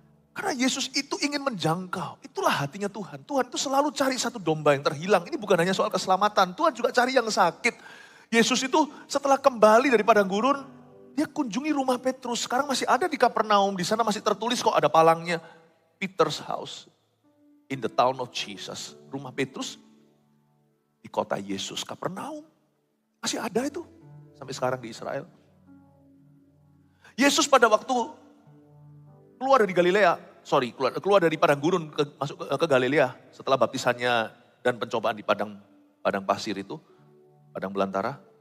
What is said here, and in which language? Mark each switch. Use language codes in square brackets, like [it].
[id] Karena Yesus itu ingin menjangkau. Itulah hatinya Tuhan. Tuhan itu selalu cari satu domba yang terhilang. Ini bukan hanya soal keselamatan. Tuhan juga cari yang sakit. Yesus itu setelah kembali dari padang gurun, dia kunjungi rumah Petrus. Sekarang masih ada di Kapernaum. Di sana masih tertulis kok, ada palangnya. [en] Peter's house in the town of Jesus. [id] Rumah Petrus di kota Yesus, Kapernaum. Masih ada itu sampai sekarang di Israel. Yesus pada waktu keluar dari keluar dari padang gurun masuk ke Galilea setelah baptisannya dan pencobaan di padang pasir itu, padang belantara.